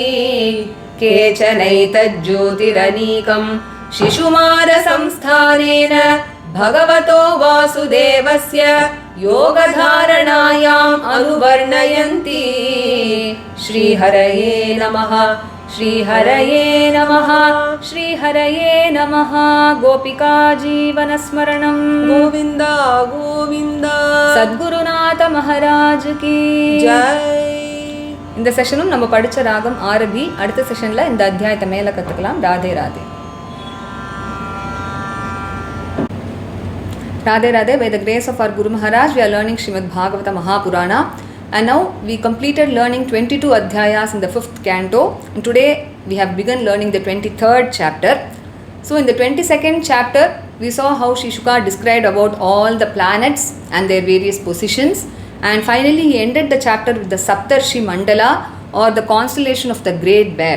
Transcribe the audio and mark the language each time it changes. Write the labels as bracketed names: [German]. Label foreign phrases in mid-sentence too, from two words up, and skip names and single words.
[Sanskrit] केचनैतज्ज्योतिरनीकं शिशुमारसंस्थानेन भगवतो वासुदेवस्य योगधारणायाम् अनुवर्णयन्ति श्रीहरये नमः श्रीहरये नमः श्रीहरये नमः गोपिका जीवनस्मरणं गोविन्द गोविन्द [Hindi] सद्गुरुनाथ महाराज की जय [Tamil] இந்த செஷனும் நம்ம படிச்ச ராகம் ஆரபி. அடுத்த செஷன்ல இந்த அத்தியாயத்தை மேல கத்துக்கலாம். ராதே ராதே. [English] Radhe Radhe, by the grace of our Guru Maharaj, we are learning Srimad Bhagavatam Mahapurana, and now we completed learning 22 adhyayas in the 5th canto, and today we have begun learning the 23rd chapter. So in the 22nd chapter, we saw how Shishuka described about all the planets and their various positions, and finally he ended the chapter with the Saptarshi Mandala, or the constellation of the Great Bear.